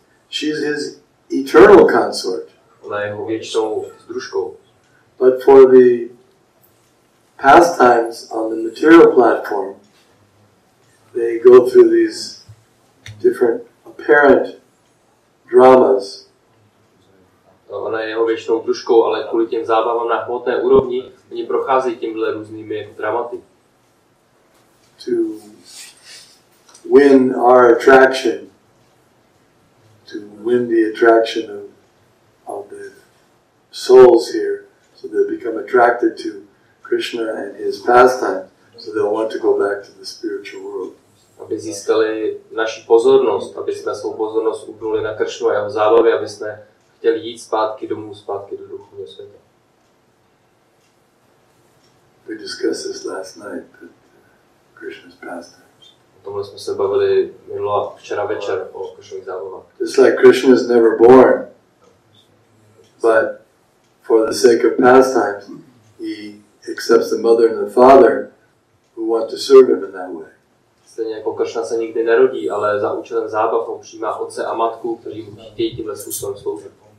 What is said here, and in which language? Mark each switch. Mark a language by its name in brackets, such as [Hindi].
[English] She's his eternal consort. [Czech] Ona je jeho věčnou družkou. [English] But for the pastimes on the material platform, they go through these different apparent dramas. [Czech] Ona je jeho věčnou družkou, ale kvůli těm zábavám na hmotné úrovni, oni procházejí těmhle různými jako dramaty. [English] To win our attraction, to win the attraction of the souls here, so they become attracted to Krishna and his pastime, so they'll want to go back to the spiritual world. [Czech] Aby získali naši pozornost, aby jsme svou pozornost upnuli na Kršnu a jeho zábavy, aby jsme chtěli jít zpátky domů, zpátky do duchovního světa. [English] We discussed this last night at Krishna's pastimes. [Czech] O tomhle jsme se bavili včera večer o Krishnových zábavách. [English] Just like Krishna is never born, but for the sake of pastimes, he accepts the mother and the father who want to serve him in that way. [Czech] Stejně jako Krishna se nikdy nerodí, ale za účelem zábav on přijímá otce a matku, kteří mu chtějí tímhle způsobem sloužit.